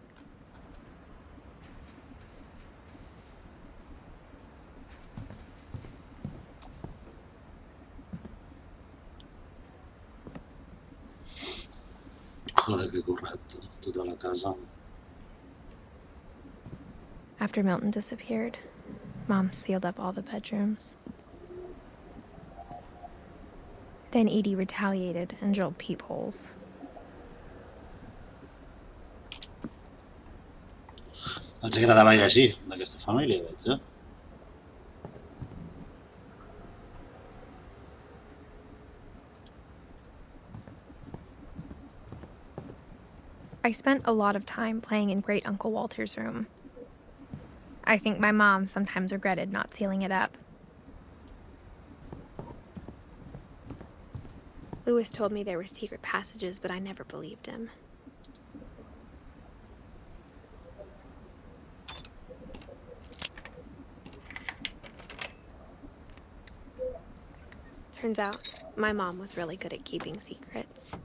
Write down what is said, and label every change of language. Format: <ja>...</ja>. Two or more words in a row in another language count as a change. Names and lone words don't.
<ca>Joder, que currat, tota la casa.</ca> <en>After Milton disappeared, Mom sealed up all the bedrooms. Then Edie retaliated and drilled peepholes.</en> <ca>Els agradava llegir, d'aquesta família, veig, eh?</ca> <en>I spent a lot of time playing in Great Uncle Walter's room. I think my mom sometimes regretted not sealing it up. Lewis told me there were secret passages, but I never believed him. Turns out, my mom was really good at keeping secrets.</en>